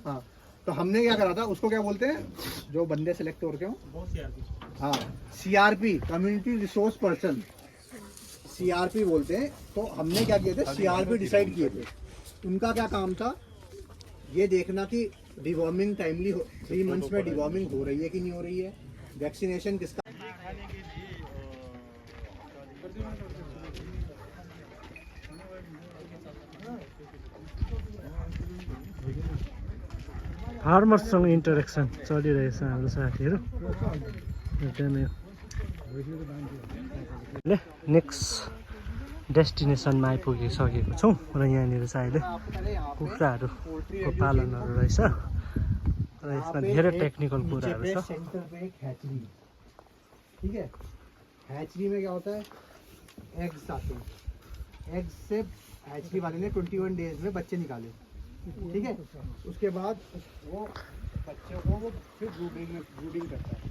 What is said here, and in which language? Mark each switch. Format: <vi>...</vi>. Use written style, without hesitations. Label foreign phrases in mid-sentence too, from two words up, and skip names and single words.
<hi>हाँ, तो हमने क्या करा था, उसको क्या बोलते हैं जो बंदे सेलेक्ट हो रखे हो, हाँ CRP,</hi> <en>community resource person,</en> <hi>CRP बोलते हैं। तो हमने क्या किए थे, CRP डिसाइड किए थे। उनका क्या काम था, ये देखना कि</hi> <en>deworming timely 3 months</en> <hi>में डिवॉर्मिंग हो रही है कि नहीं हो रही है, वैक्सीनेशन किसका।</hi> <en>farmersसँग interaction</en> <ne>चलिरहेछ हाम्रो साथीहरू।</ne> <en>next destinationमा</en> <ne>आइपुगिसकेको छौँ र यहाँनिर चाहिँ अहिले कुखुराहरूको पालनहरू रहेछ र यसमा धेरै टेक्निकल कुराहरू छ।</ne> <hi>सेंटर पे एक हैचरी, ठीक है। हैचरी में क्या होता है, एग्स आते हैं, एग्स से हैचरी वाले ने 21 डेज में बच्चे निकाले, ठीक है। उसके बाद वो बच्चों को वो फिर ब्रूडिंग करता है।</hi>